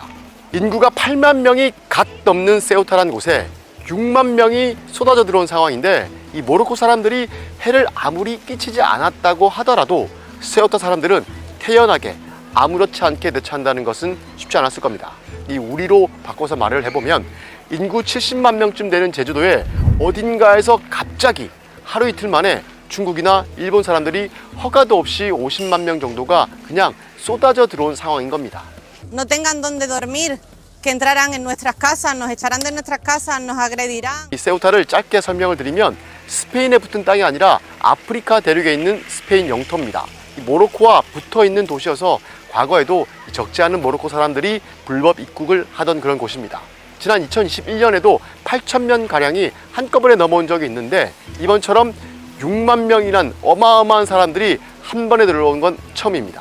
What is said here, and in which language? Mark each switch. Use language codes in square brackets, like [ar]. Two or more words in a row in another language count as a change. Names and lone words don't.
[ko] 인구가 8만 명이 갓 넘는 세우타라는 곳에 6만 명이 쏟아져 들어온 상황인데 이 모로코 사람들이 해를 아무리 끼치지 않았다고 하더라도 세우타 사람들은 태연하게 아무렇지 않게 대처한다는 것은 쉽지 않았을 겁니다. 이 우리로 바꿔서 말을 해보면 인구 70만 명쯤 되는 제주도에 어딘가에서 갑자기 하루 이틀 만에 중국이나 일본 사람들이 허가도 없이 50만 명 정도가 그냥 쏟아져 들어온 상황인 겁니다. [es] No tengan donde dormir, que entrarán en nuestras casas, nos echarán de nuestras casas, nos agredirán. [ko] 이 세우타를 짧게 설명을 드리면 스페인에 붙은 땅이 아니라 아프리카 대륙에 있는 스페인 영토입니다. 이 모로코와 붙어 있는 도시여서 과거에도 적지 않은 모로코 사람들이 불법 입국을 하던 그런 곳입니다. 지난 2021년에도 8,000명-가량이 한꺼번에 넘어온 적이 있는데 이번처럼 6만 명이란 어마어마한 사람들이 한 번에 들어온 건 처음입니다.